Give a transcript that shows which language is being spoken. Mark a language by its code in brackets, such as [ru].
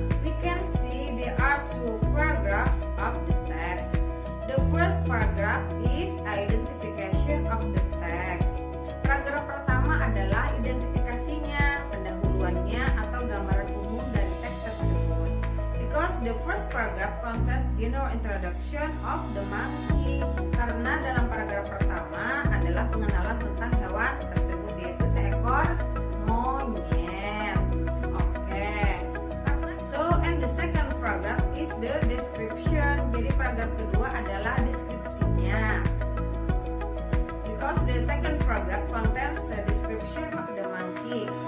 [en] We can see there are two paragraphs of the text. The first paragraph is identification of the text. [id] Paragraf pertama adalah identifikasinya, pendahuluannya atau gambaran umum dari teks tersebut. [en] Because the first paragraph contains general introduction of the monkey. [id] Karena dalam paragraf pertama adalah pengenalan tentang hewan tersebut yaitu seekor monyet. Oke. [en] So and the second paragraph is the description. [id] Jadi paragraf kedua adalah deskripsinya. [en] Because the second paragraph contains a description of the monkey.